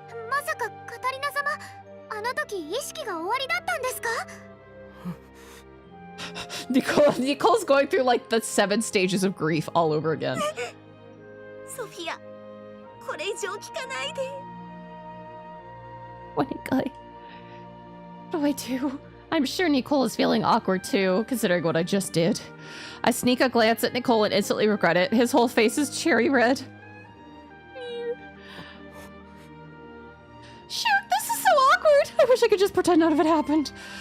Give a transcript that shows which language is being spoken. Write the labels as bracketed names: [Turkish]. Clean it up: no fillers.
[Japanese] まさかカタリナ様、あの時意識が終わりだったんですか? [English] Nicole's going through like the 7 stages of grief all over again. [Japanese] ソフィア、これ以上聞かないで。 [English] What do I do? I'm sure Nicole is feeling awkward too, considering what I just did. I sneak a glance at Nicole and instantly regret it. His whole face is cherry red. Shoot, this is so awkward. I wish I could just pretend none of it happened.